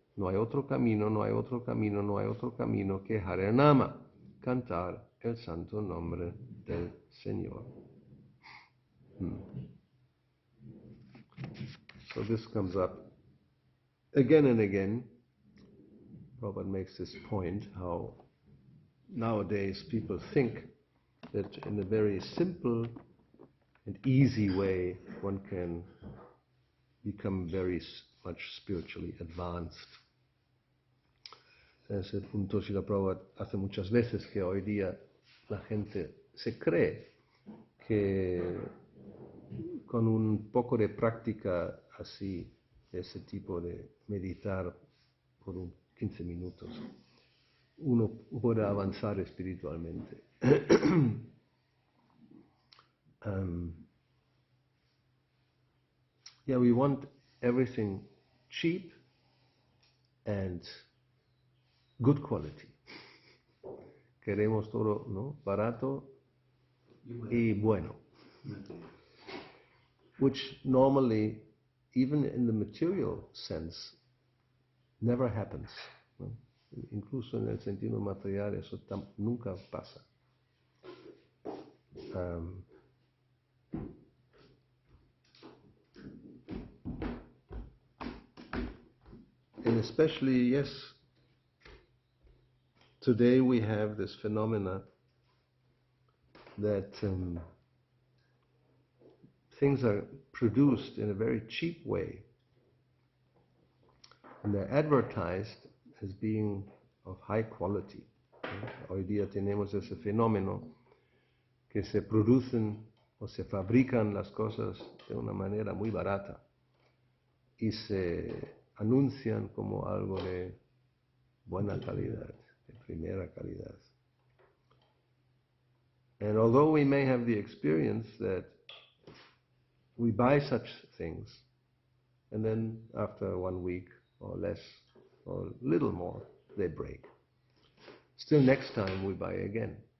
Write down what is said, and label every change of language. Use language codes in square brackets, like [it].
[es] No hay otro camino, no hay otro camino, no hay otro camino que Harinama, cantar el santo nombre del Señor. [en] So this comes up again and again. Prabhupada makes this point, how nowadays people think that in a very simple and easy way one can become very much spiritually advanced. [es] Es el punto Srila Prabhupada hace muchas veces, que hoy día la gente se cree que con un poco de práctica así, ese tipo de meditar por 15 minutos, uno puede avanzar espiritualmente. [en] Yeah, we want everything cheap and good quality. [es] Queremos todo, ¿no?, barato y bueno. [en] Which normally, even in the material sense, never happens, [es] ¿no? Incluso en el sentido material eso nunca pasa. [en] And especially, yes, today we have this phenomena that things are produced in a very cheap way, and they're advertised as being of high quality. [es] Hoy día tenemos ese fenómeno que se producen o se fabrican las cosas de una manera muy barata y se anuncian como algo de buena calidad, de primera calidad. [en] And although we may have the experience that we buy such things, and then after 1 week or less or little more, they break. Still next time we buy again.